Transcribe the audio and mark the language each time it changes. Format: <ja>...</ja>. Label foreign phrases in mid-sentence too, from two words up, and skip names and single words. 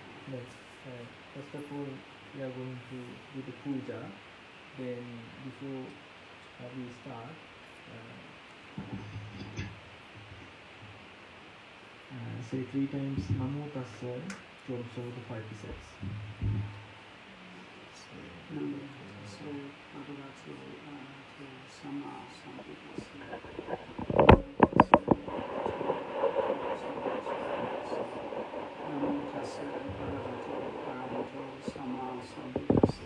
<en>But first of all, we are going to do the puja. Then before we start, say 3 times</en> <pi>Namo Tassa</pi> <en>to observe the 5 precepts.</en> <pi>Namo Tassa Bhagavato Arahato Samma Sambuddhassa. Namo Tassa Bhagavato Arahato Samma Sambuddhassa.</pi>